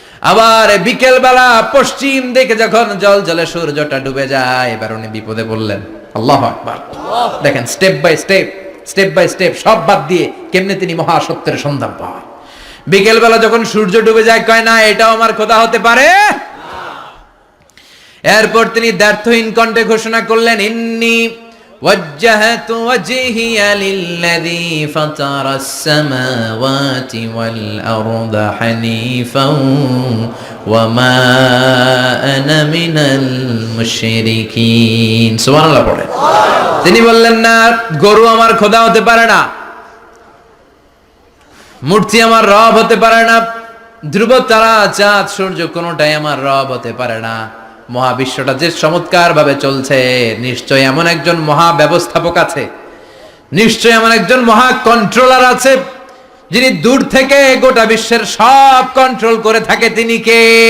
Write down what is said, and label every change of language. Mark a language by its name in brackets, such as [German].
[Bangla] আবার বিকেল বেলা পশ্চিম দিকে যখন জল জলে সূর্যটা ডুবে যায়, এবার উনি বিপদে পড়লেন। আল্লাহু আকবার। দেখেন, [English] step by step [Bangla] সব বাদ দিয়ে কেমনে তিনি মহাসত্যের সন্ধান পায়। বিকেল বেলা যখন সূর্য ডুবে যায়, কয় না এটাও আমার খোদা হতে পারে। এরপর তিনি দ্ব্যর্থহীন কণ্ঠে ঘোষণা করলেন, [Arabic] ইন্নী وجهت وجهي للذي فطر السماوات والأرض حنيفا وما أنا من المشركين। [Bangla] সুবহানাল্লাহ পড়ে। তিনি বললেন, না, গরু আমার খোদা হতে পারে না, মূর্তি আমার রব হতে পারে না, ধ্রুব তারা চাঁদ সূর্য কোনোটাই আমার রব হতে পারে না। মহাবিশ্বটা যে চমৎকার ভাবে চলছে, নিশ্চয় এমন একজন মহা ব্যবস্থাপক আছে, নিশ্চয় এমন একজন মহা কন্ট্রোলার আছে, যিনি দূর থেকে গোটা বিশ্বের সব কন্ট্রোল করে থাকে। তিনি কে?